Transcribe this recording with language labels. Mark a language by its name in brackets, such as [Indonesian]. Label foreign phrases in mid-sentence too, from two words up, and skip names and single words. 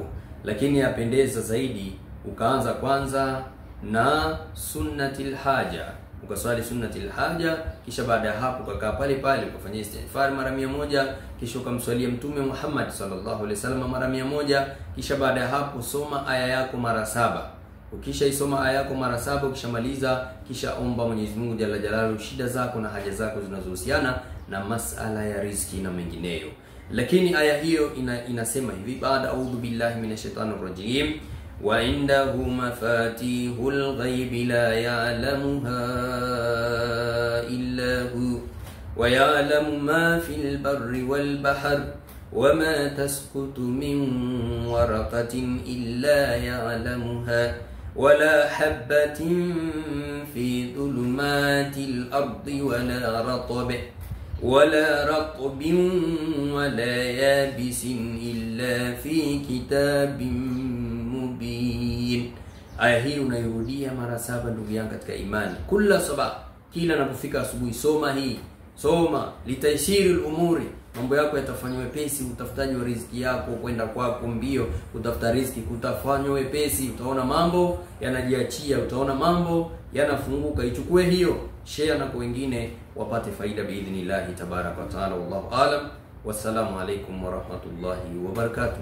[Swahili] Lakini yapendeza zaidi ukaanza kwanza na [Arabic] سنة الحاجة, [Swahili] ukaswali [Arabic] سنة الحاجة, [Swahili] kisha baada ya hapo ukakaa pale pale ukafanya istighfar mara 100, kisha ukamswalia Mtume Muhammad [Arabic] صلى الله عليه وسلم [Swahili] mara 100, kisha baada ya hapo soma aya yako mara 7. Ukisha isoma aya yako mara 7, ukishamaliza, kisha omba Mwenyezi Mungu [Arabic] جل جلاله [Swahili] shida zako na haja zako zinazohusiana na masala ya riziki na mengineyo. Lakini aya hiyo inasema hivi, baada [Arabic] أعوذ بالله من الشيطان الرجيم وعنده مفاتح الغيب لا يعلمها إلا هو ويعلم ما في البر والبحر وما تسقط من ورقة إلا يعلمها ولا حبة في ظلمات الأرض ولا رطب ولا يابس إلا في كتاب مبين. [Swahili] Aya hii unairudia mara 7 ndugu yangu katika imani. Kila sabah, kila unapofika asubuhi soma hii. Soma [Arabic] لتيسير الأمور, [Swahili] mambo yako yatafanywa wepesi. Utafutaji wa riziki yako, kwenda kwako mbio kutafuta riziki kutafanywa wepesi. Utaona mambo yanajiachia, utaona mambo yanafunguka. Ichukue hiyo, share na kwa wengine wapate faida [Arabic] بإذن الله تبارك وتعالى. والله أعلم. والسلام عليكم ورحمة الله وبركاته.